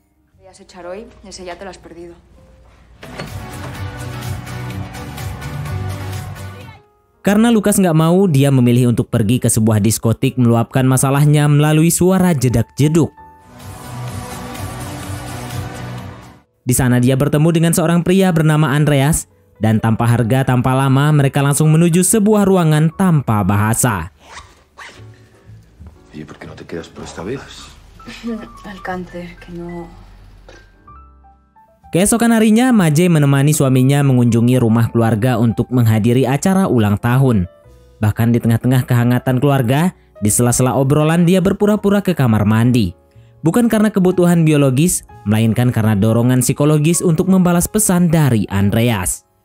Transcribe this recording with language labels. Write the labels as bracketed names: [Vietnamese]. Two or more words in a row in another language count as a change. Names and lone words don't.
[Indonesian] Karena Lukas nggak mau, dia memilih untuk pergi ke sebuah diskotik meluapkan masalahnya melalui suara jedak-jeduk. Di sana dia bertemu dengan seorang pria bernama Andreas, dan tanpa harga tanpa lama mereka langsung menuju sebuah ruangan tanpa bahasa. [Spanish] ¿Y por qué no te quedas por esta vez? El cáncer, que no... [Indonesian] Keesokan harinya, Maje menemani suaminya mengunjungi rumah keluarga untuk menghadiri acara ulang tahun. Bahkan di tengah-tengah kehangatan keluarga, di sela-sela obrolan dia berpura-pura ke kamar mandi. Bukan karena kebutuhan biologis, melainkan karena dorongan psikologis untuk membalas pesan dari Andreas.